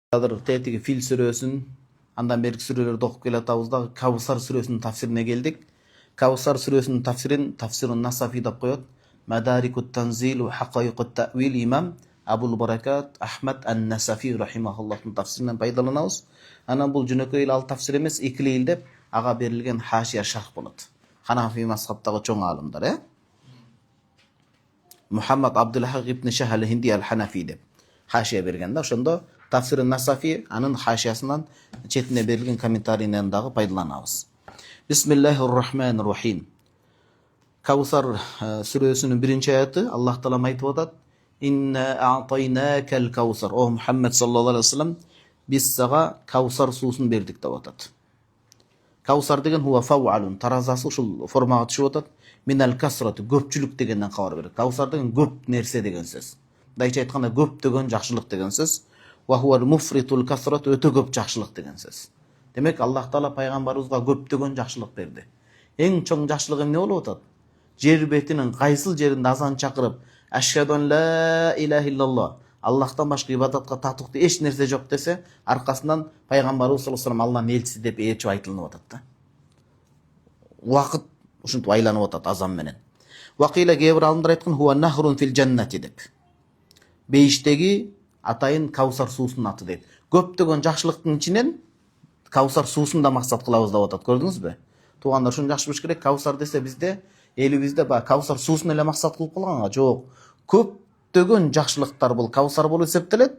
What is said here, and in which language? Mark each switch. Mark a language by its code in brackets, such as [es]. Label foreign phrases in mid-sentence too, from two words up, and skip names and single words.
[ky] Азыр тетиги Фил сүрөсүн, андан берки сүрөлөрдү окуп келатабыз да Кавсар сүрөсүнүн тафсирине келдик. Кавсар сүрөсүнүн тафсирин Тафсирун Насафи деп коет. Мадарикут Танзил ва Хакайкут Ta'вил имам Абул Баракат Ахмад ан-Насафи рахимахуллахтын тафсиринен пайдаланабыз. Анан бул жөнөкөй эле ал тафсир эмес, экилейил деп ага берилген хашия шарх болот. Ханафи мазхабтагы чоң алымдар, Мухаммад Абдулхак ибн Шахал Хинди ал-Ханафи деп хашия берген да. Ошондо Тафсирун Насафи анын хашиясынан четине берилген комментарийинен дагы пайдаланабыз. [ar] بسم الله الرحمن الرحيم. [ky] Кавсар сүрөсүнүн 1-аяты Аллах Таала айтып атат: [ar] إنا أعطيناك الكوثر. يا محمد صلى الله عليه وسلم, [ky] биз сага Кавсар суусун бердик деп атат. Кавсар деген [ar] هو فوعل, [ky] таразасы ушул формага түшүп атат. [ar] من الكثرة, [ky] көпчүлүк дегенден кабар берет. Кавсар деген көп нерсе деген сөз. Мындайча айтканда көптөгөн жакшылык деген сөз. [ar] وهو المفرط الكثرة, [ky] өтө көп жакшылык деген сөз. Демек Аллах Таала пайгамбарыбызга көптөгөн жакшылык берди. Эң чоң жакшылык эмне болуп атат? Жер бетинин кайсыл жеринде азан чакырып, [ar] أشهد أن لا إله إلا الله, [ky] Аллахтан башка ибадатка татыктуу эч нерсе жок десе, аркасынан пайгамбарыбыз [ar] صلى الله عليه وسلم [ky] Аллахтын элчиси деп ээрчип айтылып атат да. Убакыт ушинтип айланып атат азан менен. Вакыйла кээ бир алымдар айткан [ar] هو نهر في الجنة [ky] деп. Бейиштеги атайын Кавсар суусунун аты дейт. Көптөгөн жакшылыктын ичинен Кавсар суусун да максат кылабыз деп атат. Көрдүңүзбү? Туугандар, шуну жакшы билиш керек. Кавсар десе бизде элибизде Кавсар суусун эле максат кылып калганга жок. Көптөгөн жакшылыктар бул Кавсар болуп эсептелет.